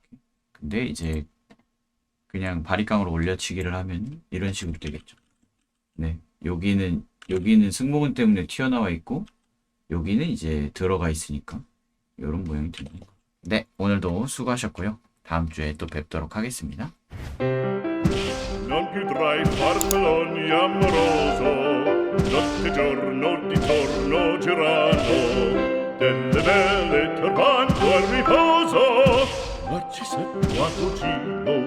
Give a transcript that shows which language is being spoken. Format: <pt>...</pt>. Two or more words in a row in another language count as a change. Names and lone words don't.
<ko>근데 이제 그냥 바리깡으로 올려치기를 하면 이런 식으로 되겠죠. 네, 여기는 승모근 때문에 튀어나와 있고 여기는 이제 들어가 있으니까 이런 모양이 됩니다. 네, 오늘도 수고하셨고요. 다음 주에 또 뵙도록 하겠습니다.</ko> <it>Non più tra i farfalloni amoroso, notte e giorno di torno girano, delle belle turbando al riposo, ma ci sei quando ci</it>